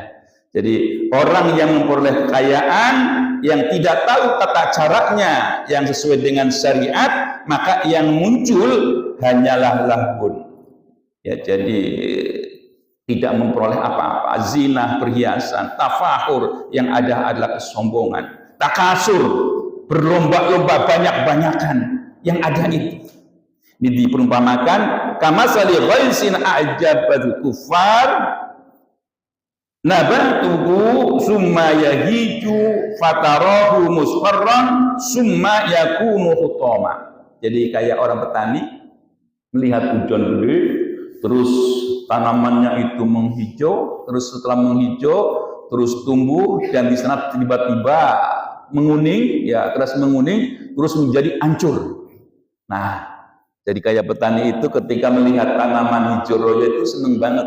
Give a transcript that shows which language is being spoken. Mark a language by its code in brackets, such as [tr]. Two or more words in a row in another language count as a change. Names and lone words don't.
[id] Jadi orang yang memperoleh kekayaan yang tidak tahu tata caranya yang sesuai dengan syariat, maka yang muncul hanyalah lahun. Ya jadi tidak memperoleh apa-apa, zina, perhiasan, tafakhur, yang ada adalah kesombongan, takasur, berlomba-lomba banyak-banyakan, yang ada itu. Ini diperumpamakan [ar] كمثل غيث أعجب الكفار نباته ثم يهيج فتراه مصفرا ثم يكون حطاما. [id] Jadi kayak orang petani melihat hujan gede, terus tanamannya itu menghijau, terus setelah menghijau terus tumbuh dan di sana tiba-tiba menguning, ya terus menguning, terus menjadi hancur. Nah, jadi kayak petani itu ketika melihat tanaman hijau royo itu seneng banget.